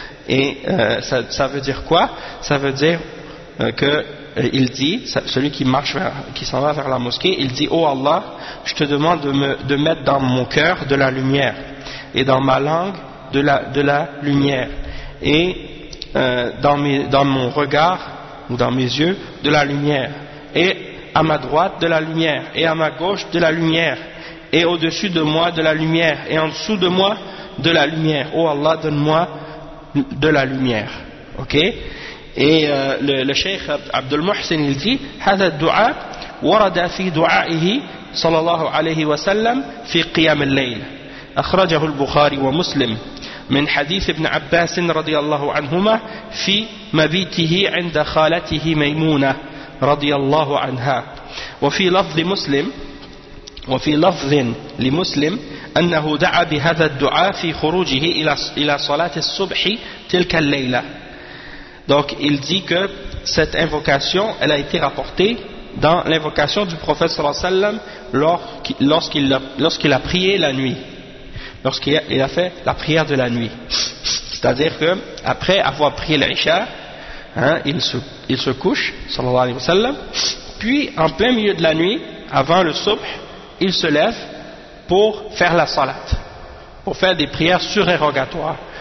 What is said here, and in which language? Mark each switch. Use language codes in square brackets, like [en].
[fr] Et ça veut dire quoi? Ça veut dire qu'il dit, celui qui marche vers, qui s'en va vers la mosquée, il dit, oh Allah, je te demande de mettre dans mon cœur de la lumière et dans ma langue de la lumière et dans mon regard ou dans mes yeux de la lumière et à ma droite de la lumière et à ma gauche de la lumière et au-dessus de moi de la lumière et en dessous de moi de la lumière. Oh Allah, donne-moi de la lumière. Ok? Et le cheikh Abdul Muhsin il dit, [ar] هذا الدعاء ورد في دعائه صلى الله عليه وسلم في قيام الليل أخرجه البخاري ومسلم من حديث ابن عباس رضي الله عنهما في مبيته عند خالته ميمونة رضي الله عنها وفي لفظ مسلم وفي لفظ لمسلم أنه دعا بهذا الدعاء في خروجه إلى صلاة الصبح تلك الليلة. [fr] Donc il dit que cette invocation elle a été rapportée dans l'invocation du prophète sallallahu alayhi wa sallam lorsqu'il a prié la nuit, lorsqu'il a fait la prière de la nuit. C'est-à-dire que après avoir prié l'Isha, hein, il se couche sallallahu alayhi wa sallam, puis en plein milieu de la nuit avant le subh, il se lève pour faire la salat, pour faire des prières surérogatoires.